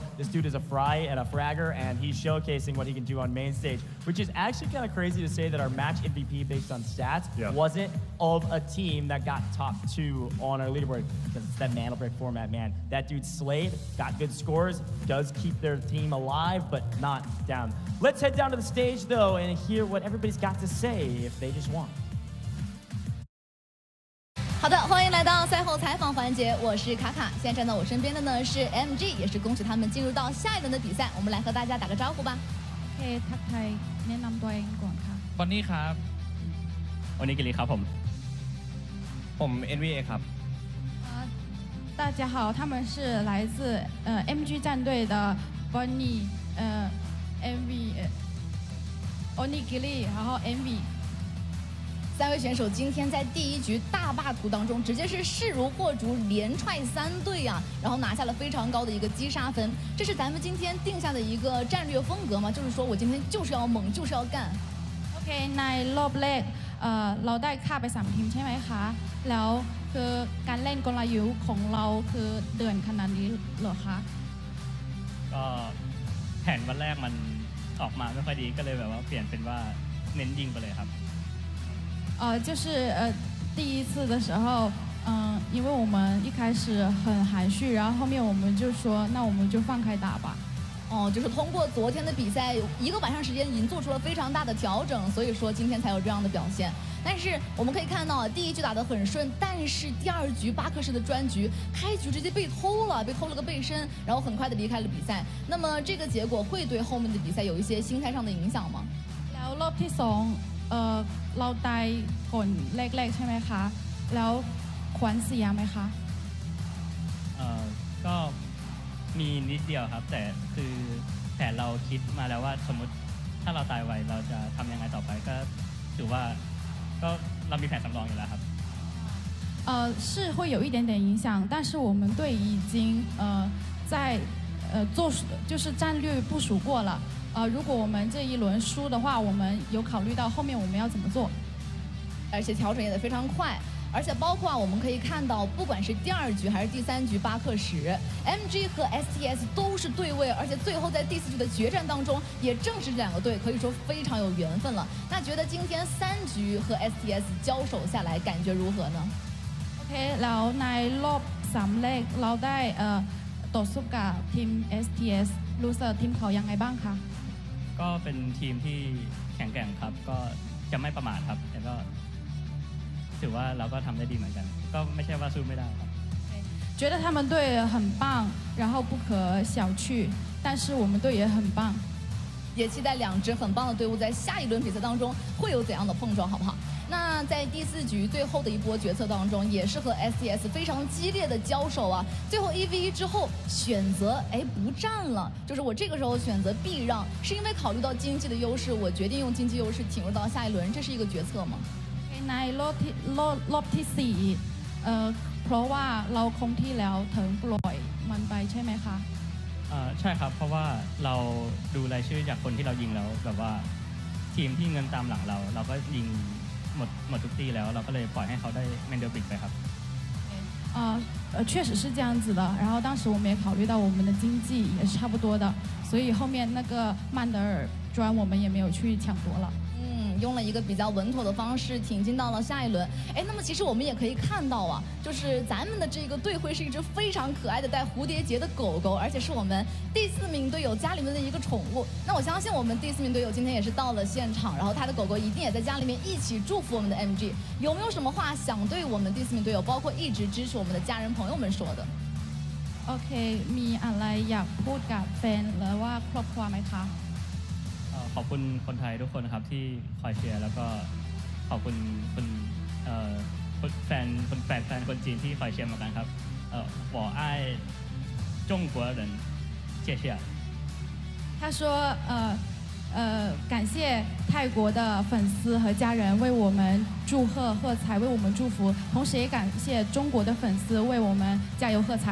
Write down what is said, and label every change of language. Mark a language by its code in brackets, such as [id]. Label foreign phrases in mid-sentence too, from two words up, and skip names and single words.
[en] This dude is a fry and a fragger, and he's showcasing what he can do on main stage, which is actually kind of crazy to say that our match MVP based on stats wasn't of a team that got top 2 on our leaderboard, because it's that MandelBrick format, man. That dude slayed, got good scores, does keep their team alive, but not down. Let's head down to the stage, though, and hear what everybody's got to say if they just won. [zh] 好的，欢迎来到赛后采访环节，我是卡卡。现在站在我身边的呢是 MG， 也是恭喜他们进入到下一轮的比赛。我们来和大家打个招呼吧。 [th] โอเคทักทายแนะนำตัวเองก่อนค่ะ บอนนี่ครับวันนี้กิริครับผม NVA ครับ [zh] 大家好，他们是来自MG 战队的 Bonnie MV Onigiri， 然后 MV。 3位选手今天在第1局大霸图当中，直接是势如破竹，连踹3队啊，然后拿下了非常高的一个击杀分。这是咱们今天定下的一个战略风格吗？就是说我今天就是要猛，就是要干。 [th] โอเคในรอบแรกเราได้ฆ่าไป3ทีมใช่ไหมคะแล้วคือการเล่นกลยุทธ์ของเราคือเดือนขนาดนี้เหรอคะ ก็แผนวันแรกมันออกมาไม่ค่อยดีก็เลยแบบว่าเปลี่ยนเป็นว่าเน้นยิงไปเลยครับ [zh] 就是第1次的时候，因为我们一开始很含蓄，然后后面我们就说，那我们就放开打吧。哦，就是通过昨天的比赛1个晚上时间已经做出了非常大的调整，所以说今天才有这样的表现。但是我们可以看到，第1局打得很顺，但是第2局巴克式的专局，开局直接被偷了个背身，然后很快的离开了比赛。那么这个结果会对后面的比赛有一些心态上的影响吗？ [th] แล้วรอบที่2เราตายก่อนแรกๆใช่ไหมคะแล้วขวัญเสียไหมคะ ก็มีนิดเดียวครับแต่คือแผนเราคิดมาแล้วว่าสมมติถ้าเราตายไวเราจะทำยังไงต่อไปก็ถือว่าก็เรามีแผนสำรองอยู่แล้วครับ [zh] 是会有一点点影响，但是我们队已经在做就是战略部署过了。如果我们这一轮输的话，我们有考虑到后面我们要怎么做，而且调整也得非常快。而且包括我们可以看到，不管是第2局还是第3局巴克什 ，MG 和 STS 都是对位，而且最后在第4局的决战当中，也正是这2个队可以说非常有缘分了。那觉得今天3局和 STS 交手下来，感觉如何呢 [th] โอเคแล้วในรอบ3เลขเราได้ต่อสู้กับทีม STS รู้สึกทีมเขายังไงบ้างคะ ก็เป็นทีมที่แข็งแกร่งครับก็จะไม่ประมาทครับแต่ก็ถือว่าเราก็ทำได้ดีเหมือนกันก็ไม่ใช่ว่าสู้ไม่ได้ครับ [zh] 觉得他们队很棒，然后不可小觑，但是我们队也很棒。也期待2支很棒的队伍在下一轮比赛当中会有怎样的碰撞，好不好？那在第4局最后的一波决策当中，也是和 STS 非常激烈的交手啊。最后1v1之后选择不战了，就是我这个时候选择避让，是因为考虑到经济的优势，我决定用经济优势挺入到下一轮，这是一个决策吗？ [th] ในรอบที่4เพราะว่าเราคงที่แล้วถึงปล่อยมันไปใช่ไหมคะ ใช่ครับเพราะว่าเราดูรายชื่อจากคนที่เรายิงแล้วแบบว่าทีมที่เงินตามหลังเราก็ยิงหมดทุกตีแล้วเราก็เลยปล่อยให้เขาได้MandelBrickไปครับ [zh] 确实是这样子的，然后当时我们也考虑到我们的经济也是差不多的，所以后面那个曼德尔砖我们也没有去抢夺了。用了一个比较稳妥的方式挺进到了下一轮。那么其实我们也可以看到啊，就是咱们的这个队徽是一只非常可爱的带蝴蝶结的狗狗，而且是我们第4名队友家里面的一个宠物。那我相信我们第4名队友今天也是到了现场，然后他的狗狗一定也在家里面一起祝福我们的 MG。有没有什么话想对我们第4名队友，包括一直支持我们的家人朋友们说的？ [th] โอเคมีอะไรอยากพูดกับแฟนหรือว่าครอบครัวไหมคะ ขอบคุณคนไทยทุกคนนะครับที่คอยเชียร์แล้วก็ขอบคุณแฟนคนจีนที่คอยเชียร์เหมือนกันครับ [zh] 我爱中国人谢谢他说感谢泰国的粉丝和家人为我们祝贺喝彩，为我们祝福，同时也感谢中国的粉丝为我们加油喝彩。